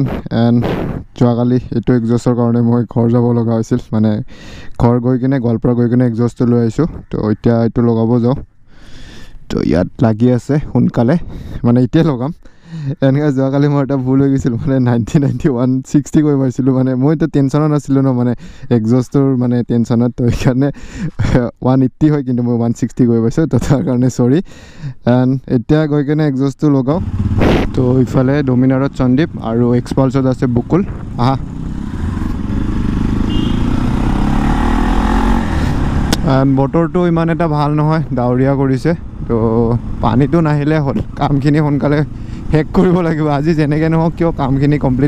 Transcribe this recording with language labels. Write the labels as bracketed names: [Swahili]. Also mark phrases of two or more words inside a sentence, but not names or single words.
[Assamese] And জোৱাগালি এতো exhaustor কাৰণে মই ঘৰ যাব লগা হৈছিল, মানে ঘৰ গৈ কিনে গোৱালপাৰা গৈ কিনে exhaust লৈ আহিছোঁ. তো এটা এতো লগাব যাওঁ, তো য'ত লাগি আছে শুনকালে, মানে ইয়াত লগাম. [English] And guys, [Assamese] জোৱাগালি মই এটা ভুল হৈ গৈছিল, মানে 90 160 গৈ পাইছিলোঁ, মানে মই তো tension নাছিলোঁ নহয়, মানে exhaustor মানে tension তো ইয়াতে 180 হয় কিন্তু মই 160 গৈ পাইছোঁ, তো তাৰ কাৰণে sorry. And eta goi kine exhaust logao. তো ইফালে ডমিনাৰত চন্দীপ আৰু এক্সপালছত আছে বুকুল আহা বতৰটো ইমান এটা ভাল নহয় ডাৱৰীয়া কৰিছে তো পানীটো নাহিলে হ'ল কামখিনি সোনকালে শেষ কৰিব লাগিব আজি যেনেকৈ নহওক কিয় কামখিনি কমপ্লিট